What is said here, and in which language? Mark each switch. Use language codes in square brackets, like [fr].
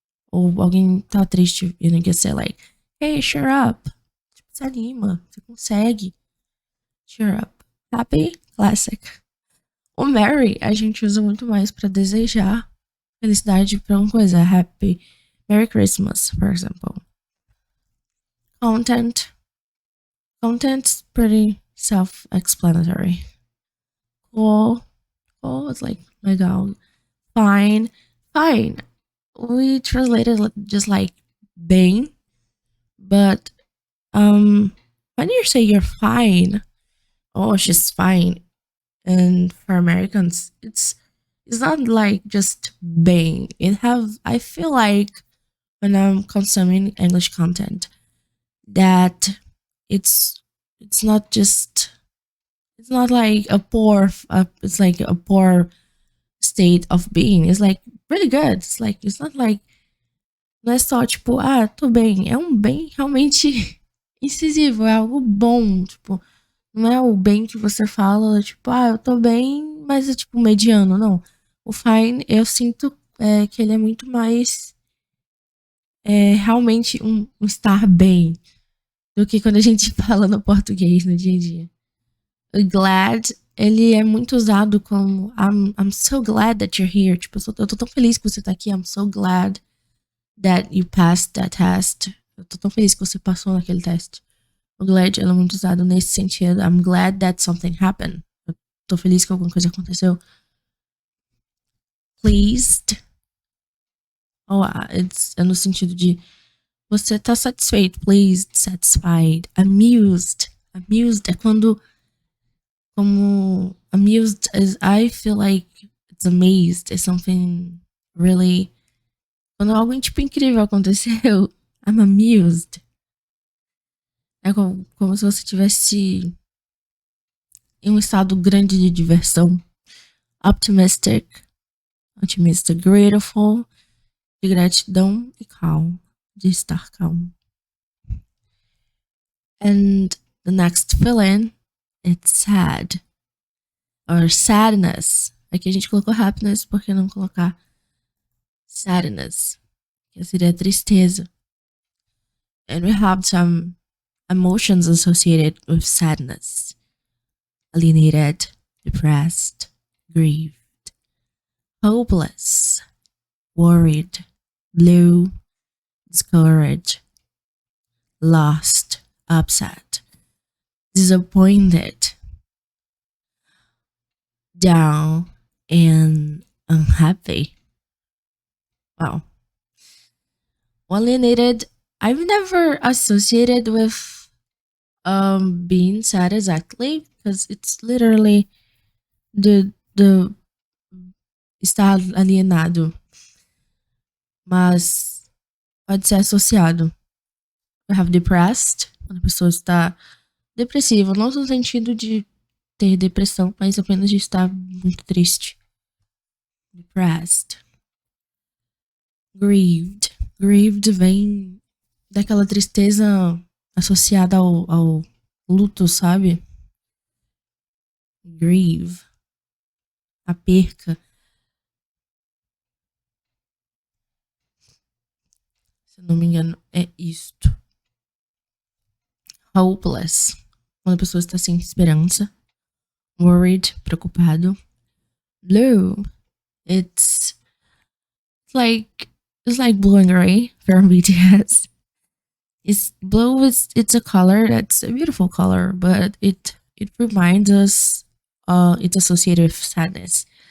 [pt] Ou alguém tá triste e não quer ser like, [en] hey, cheer up. [pt] Tipo, se anima, você consegue. [en] Cheer up. Happy, classic. [pt] O merry a gente usa muito mais pra desejar felicidade pra uma coisa. [en] Happy, Merry Christmas, for example. Content's pretty self-explanatory. Cool, it's like legal. Fine. We translated just like bem, but when you say you're fine, oh, she's fine, and for Americans, it's not like just bem. I feel like when I'm consuming English content that it's not like it's like a poor state of being is like really good. It's like, it's not like, [pt] não é só tipo, tô bem. É um bem realmente incisivo, é algo bom, tipo, não é o bem que você fala, tipo, eu tô bem, mas é tipo mediano, não. O fine, eu sinto que ele é muito mais realmente um estar bem do que quando a gente fala no português no dia a dia. O glad, ele é muito usado como [en] I'm so glad that you're here. [pt] Tipo, eu tô tão feliz que você tá aqui. [en] I'm so glad that you passed that test. [pt] Eu tô tão feliz que você passou naquele teste. O glad, ele é muito usado nesse sentido. [en] I'm glad that something happened. [pt] Eu tô feliz que alguma coisa aconteceu. [en] Pleased. [pt] É no sentido de você tá satisfeito. [en] Pleased, satisfied. Amused. Amused [pt] é quando como [en] amused as I feel like it's amazed is something really [pt] quando algo tipo incrível aconteceu. [en] I'm amused. [pt] É como se você tivesse em um estado grande de diversão. Optimistic, grateful, de gratidão e calm, de estar calmo. [en] And the next feeling, it's sad. Or sadness. [pt] Aqui a gente colocou happiness, por que não colocar sadness? Que seria tristeza. [en] And we have some emotions associated with sadness. Alienated, depressed, grieved, hopeless, worried, blue, discouraged, lost, upset, disappointed, down, and unhappy. Wow. Alienated, I've never associated with being sad exactly because it's literally the [pt] estar alienado, mas pode ser associado. [en] We have depressed, [pt] quando a pessoa está depressiva, não no sentido de ter depressão, mas apenas de estar muito triste. [en] Depressed. Grieved. [pt] Grieved vem daquela tristeza associada ao luto, sabe? Grieve. A perca. Se não me engano, é isto. Hopeless. Quando a pessoa está sem esperança. [en] Worried, preocupado. Blue. It's like blue and gray from BTS. It's blue it's a color that's a beautiful color, but it reminds us it's associated with sadness.